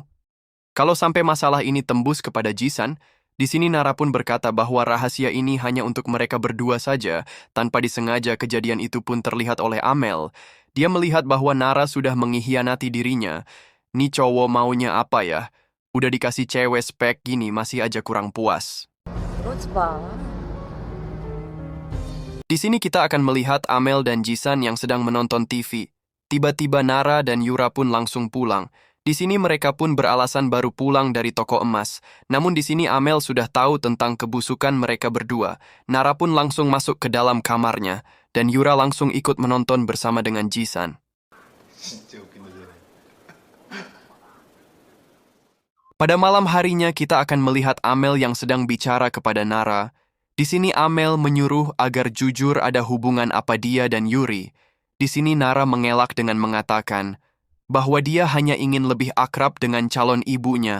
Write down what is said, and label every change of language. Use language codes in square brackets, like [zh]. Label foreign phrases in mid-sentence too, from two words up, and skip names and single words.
[id] Kalau sampai masalah ini tembus kepada Jisan, di sini Nara pun berkata bahwa rahasia ini hanya untuk mereka berdua saja, tanpa disengaja kejadian itu pun terlihat oleh Amel. Dia melihat bahwa Nara sudah mengkhianati dirinya. Nih cowok maunya apa ya? Udah dikasih cewek spek gini masih aja kurang puas. [ko] 그러지 마. [id] Di sini kita akan melihat Amel dan Jisan yang sedang menonton TV. Tiba-tiba Nara dan Yura pun langsung pulang. Di sini mereka pun beralasan baru pulang dari toko emas. Namun di sini Amel sudah tahu tentang kebusukan mereka berdua. Nara pun langsung masuk ke dalam kamarnya. Dan Yura langsung ikut menonton bersama dengan Jisan. [ko] 진짜 웃긴다 쟤네. [id] Pada malam harinya kita akan melihat Amel yang sedang bicara kepada Nara. Di sini Amel menyuruh agar jujur ada hubungan apa dia dan Yuri. Di sini Nara mengelak dengan mengatakan bahwa dia hanya ingin lebih akrab dengan calon ibunya.